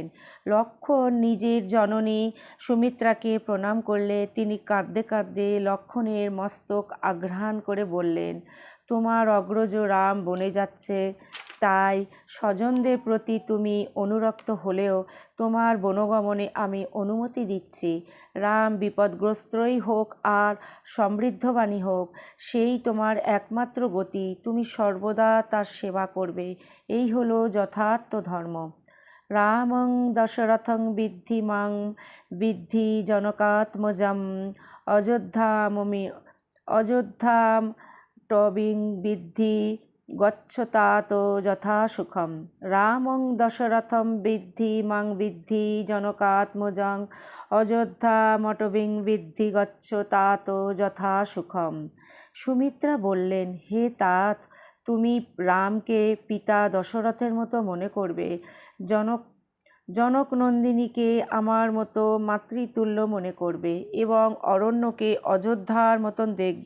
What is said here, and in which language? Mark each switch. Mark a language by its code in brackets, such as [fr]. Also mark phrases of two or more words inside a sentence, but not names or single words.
[bn] লক্ষ্মণ নিজের জননী সুমিত্রাকে প্রণাম করলে তিনি কাঁদতে কাঁদতে লক্ষ্মণের মস্তক আঘ্রাণ করে বললেন, তোমার অগ্রজ রাম বনে যাচ্ছে, তাই স্বজনদের প্রতি তুমি অনুরক্ত হলেও তোমার বনগমনে আমি অনুমতি দিচ্ছি। রাম বিপদগ্রস্তই হোক আর সমৃদ্ধবানই হোক, সেই তোমার একমাত্র গতি, তুমি সর্বদা তার সেবা করবে, এই হলো যথার্থ ধর্ম। [sa] রামং দশরথং বিদ্ধি মাং বিদ্ধি জনকাত্মজম অযোধ্যাম টবিং বিদ্ধি গচ্ছতাত যথা সুখম। রামং দশরথম বিদ্ধি মাং বিদ্ধি জনকাত্মজং অযোধ্যামটবিং বিদ্ধি গচ্ছতাত যথা সুখম। [bn] সুমিত্রা বললেন, হে তাত, তুমি রামকে পিতা দশরথের মতো মনে করবে, জনক নন্দিনীকে আমার মতো মাতৃতুল্য মনে করবে এবং অরণ্যকে অযোধ্যার মতন দেখবে।